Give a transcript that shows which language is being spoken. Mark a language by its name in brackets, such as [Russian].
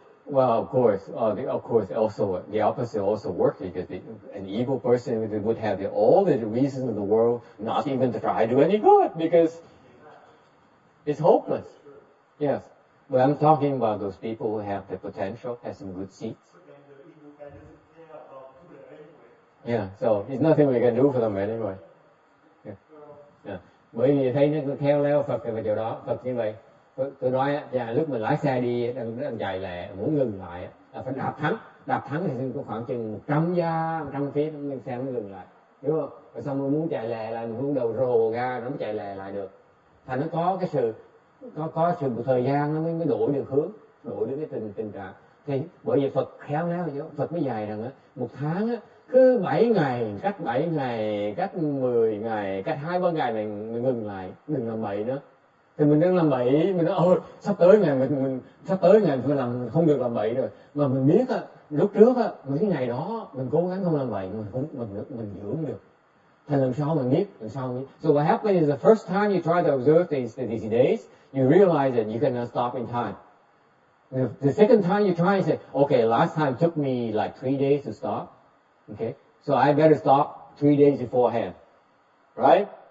[English] Well, of course, also the opposite also works, because an evil person would have all the reasons in the world not even to try to do any good, because it's hopeless. Yes, but I'm talking about those people who have the potential, have some good seeds. Yeah, so there's nothing we can do for them anyway. Yeah. [Vietnamese] Bởi vì thấy nó theo leo Phật thì vào chỗ đó, Phật như vậy. Tôi nói lúc mình lái xe đi đang dài lẹ muốn ngừng lại là phải đạp thắng thì có khoảng chừng 100 feet xe mới ngừng lại, đúng không? Rồi xong rồi muốn chạy lẹ là mình hướng đầu rồ ra nó mới chạy lẹ lại được. Thành nó có sự một thời gian nó mới đổi được hướng, đổi được cái tình trạng. Thì bởi vì Phật khéo léo chứ, Phật mới dạy rằng một tháng cứ 7 ngày, cách 7 ngày, cách 10 ngày, cách 2-3 ngày mình ngừng lại, đừng làm bậy nữa. Thì mình đang làm bậy, mình nói sắp tới ngày mình phải làm, mình không được làm bậy rồi. Mà mình biết lúc trước mấy ngày đó mình cố gắng không làm bậy, mình dưỡng được. Thành lần sau mình biết. [English] So what happens is the first time you try to observe these days, you realize that you cannot stop in time. The second time you try and say, okay, last time took me like 3 days to stop. Okay, so I better stop 3 days beforehand, right?